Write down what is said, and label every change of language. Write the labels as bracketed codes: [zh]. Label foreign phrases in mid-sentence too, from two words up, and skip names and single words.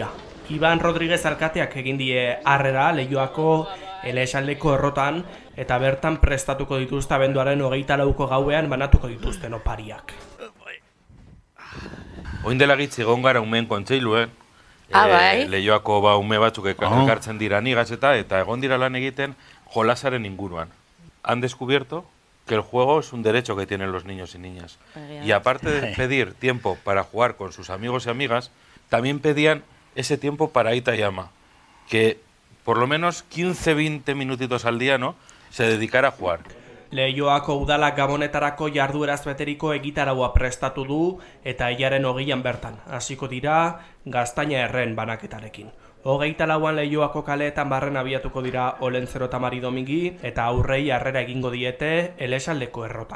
[eu] Iban Rodriguez alkateak egin die harrera Leioako Elesaldeko errotan eta bertan prestatuko dituzte abenduaren 24ko gauean banatuko dituzten opariak. Oin dela gitzi egon gara umeen kontseiluen, Leioako ume batzuk ekartzen dira nigaz eta egon dira lan egiten jolasaren inguruan. [es] Han descubierto que el juego es un derecho que tienen los niños y niñas. Y aparte de pedir tiempo para jugar con sus amigos y amigas, también pedían ese tiempo para Aita y Ama, que por lo menos 15-20 minutitos al día, ¿no?, se dedicara a jugar. [eu] Leioako udalak Gabonetarako jardueraz beteriko egitaraua prestatu du eta hilaren 20an bertan. Hasiko dira Gaztaina erren banaketarekin. 24an Leioako kaleetan barren abiatuko dira Olentzero eta Mari Domingi eta aurrei harrera egingo diete Elesaldeko errotan.